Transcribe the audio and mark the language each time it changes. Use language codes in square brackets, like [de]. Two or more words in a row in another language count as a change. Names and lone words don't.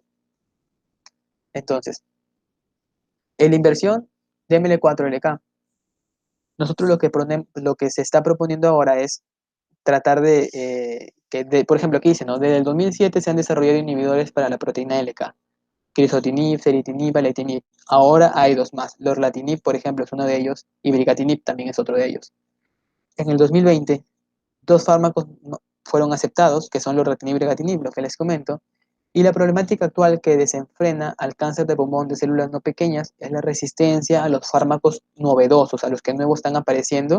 [es] Entonces, en la inversión de ML4-LK, nosotros lo que se está proponiendo ahora es tratar por ejemplo, aquí dice, ¿no? Desde el 2007 se han desarrollado inhibidores para la proteína LK, crizotinib, ceritinib, aletinib. Ahora hay 2 más. Lorlatinib, por ejemplo, es uno de ellos, y brigatinib también es otro de ellos. En el 2020, 2 fármacos fueron aceptados, que son lorlatinib y brigatinib, lo que les comento, y la problemática actual que desenfrena al cáncer de pulmón de células no pequeñas es la resistencia a los fármacos novedosos, a los que nuevos están apareciendo.